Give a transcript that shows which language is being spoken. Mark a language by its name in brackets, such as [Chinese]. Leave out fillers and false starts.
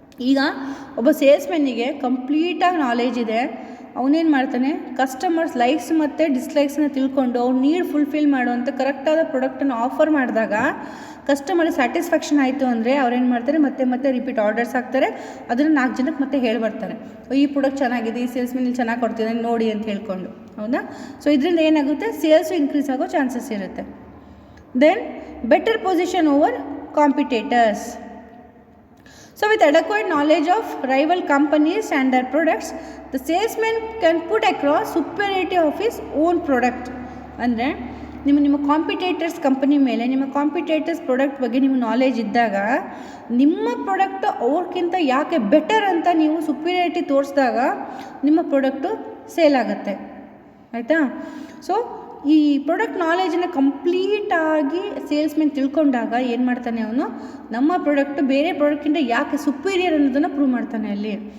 [Kannada] ಈಗ ಒಬ್ಬ ಸೇಲ್ಸ್ಮೆನ್ನಿಗೆ ಕಂಪ್ಲೀಟಾಗಿ ನಾಲೆಜ್ ಇದೆ, ಅವನೇನು ಮಾಡ್ತಾನೆ, ಕಸ್ಟಮರ್ಸ್ ಲೈಕ್ಸ್ ಮತ್ತು ಡಿಸ್ಲೈಕ್ಸ್ನ ತಿಳ್ಕೊಂಡು ಅವ್ನು ನೀಡ್ ಫುಲ್ಫಿಲ್ ಮಾಡುವಂಥ ಕರೆಕ್ಟಾದ ಪ್ರಾಡಕ್ಟನ್ನು ಆಫರ್ ಮಾಡಿದಾಗ ಕಸ್ಟಮರ್ ಸ್ಯಾಟಿಸ್ಫ್ಯಾಕ್ಷನ್ ಆಯಿತು ಅಂದರೆ ಅವ್ರೇನು ಮಾಡ್ತಾರೆ, ಮತ್ತೆ ರಿಪೀಟ್ ಆರ್ಡರ್ಸ್ ಹಾಕ್ತಾರೆ, ಅದನ್ನು 4 ಜನಕ್ಕೆ ಮತ್ತೆ ಹೇಳಿ ಬರ್ತಾರೆ, ಈ ಪ್ರಾಡಕ್ಟ್ ಚೆನ್ನಾಗಿದೆ, ಈ ಸೇಲ್ಸ್ಮೆನ್ ಚೆನ್ನಾಗಿ ಕೊಡ್ತಿದ್ದಾನೆ ನೋಡಿ ಅಂತ ಹೇಳ್ಕೊಂಡು. ಹೌದಾ? ಸೊ ಇದರಿಂದ ಏನಾಗುತ್ತೆ, ಸೇಲ್ಸು ಇನ್ಕ್ರೀಸ್ ಆಗೋ ಚಾನ್ಸಸ್ ಇರುತ್ತೆ. [English] Then better position over competitors. So with adequate knowledge of rival companies and their products, the salesman can put across superiority of his own product. [Kannada] ಅಂದರೆ ನಿಮ್ಮ ಕಾಂಪಿಟೇಟರ್ಸ್ ಕಂಪನಿ ಮೇಲೆ, ನಿಮ್ಮ competitors product ಬಗ್ಗೆ ನಿಮಗೆ knowledge ಇದ್ದಾಗ ನಿಮ್ಮ product ಅವ್ರಿಗಿಂತ ಯಾಕೆ ಬೆಟರ್ ಅಂತ ನೀವು ಸುಪೀರಿಯರಿಟಿ ತೋರಿಸಿದಾಗ ನಿಮ್ಮ ಪ್ರಾಡಕ್ಟು ಸೇಲ್ ಆಗುತ್ತೆ. ಆಯಿತಾ? ಸೊ ಈ ಪ್ರಾಡಕ್ಟ್ ನಾಲೆಜನ್ನು ಕಂಪ್ಲೀಟಾಗಿ ಸೇಲ್ಸ್ಮೆನ್ ತಿಳ್ಕೊಂಡಾಗ ಏನು ಮಾಡ್ತಾನೆ, ಅವನು ನಮ್ಮ ಪ್ರಾಡಕ್ಟು ಬೇರೆ ಪ್ರಾಡಕ್ಟಿಂದ ಯಾಕೆ ಸುಪೀರಿಯರ್ ಅನ್ನೋದನ್ನು ಪ್ರೂವ್ ಮಾಡ್ತಾನೆ ಅಲ್ಲಿ.